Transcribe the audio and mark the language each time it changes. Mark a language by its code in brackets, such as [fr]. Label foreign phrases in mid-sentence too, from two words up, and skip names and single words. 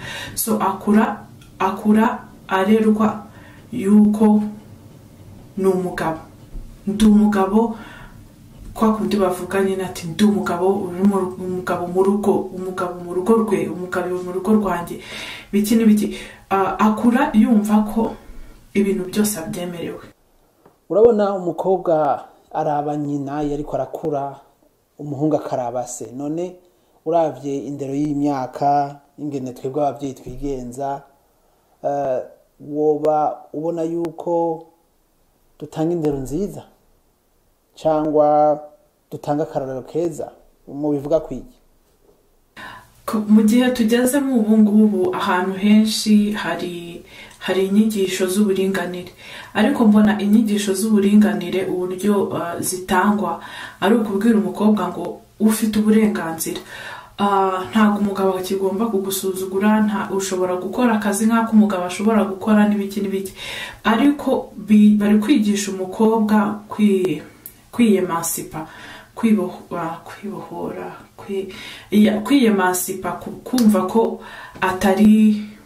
[rn] So akura arerwa yuko ni umugabo, ndi umugabo, kwa kundi bavuga nyine ati ndi umugabo, umugabo mu rugo, umugabo mu rugo rwe, umugabo mu rugo rwanjye, biki n'ibiki. Akura yumva ko ibintu byose abyemerewe. Urabona umukobwa araba nyina yariko arakura, umuhungu akaraba se. None uravye indero y'imyaka ingene twebwe abavyeyi twigenza, woba ubona yuko dutanga indero nziza cyangwa dutanga akarorero keza mu bivuga kwiki? Mu gihe tugezemo ubu ngubu ahantu henshi hari inyigisho z'uburinganire, ariko mbona inyigisho z'uburinganire uburyo zitangwa ari ukubwira umukobwa ngo ufite uburenganzira, ntabwo umugabo akigomba kugusuzugura, ushobora gukora akazi nk'ako umugabo ashobora gukora n'ibiki n'ibiki, ariko bari kwigisha umukobwa kwiyemancipa, kwibohora, kwiyemancipa, kumva ko atari,